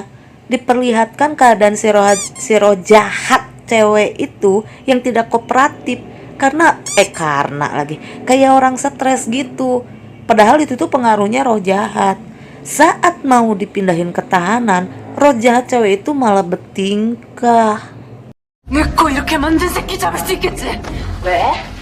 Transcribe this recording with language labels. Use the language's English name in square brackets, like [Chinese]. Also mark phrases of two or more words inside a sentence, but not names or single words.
[Indonesian] Diperlihatkan keadaan si roh jahat cewek itu yang tidak kooperatif karena kayak orang stres gitu. Padahal itu tuh pengaruhnya roh jahat. Saat mau dipindahin ke tahanan, roh jahat cewek itu malah bertingkah. [Korean] 내거 이렇게 만든 새끼 잡을 수 있겠지? 왜?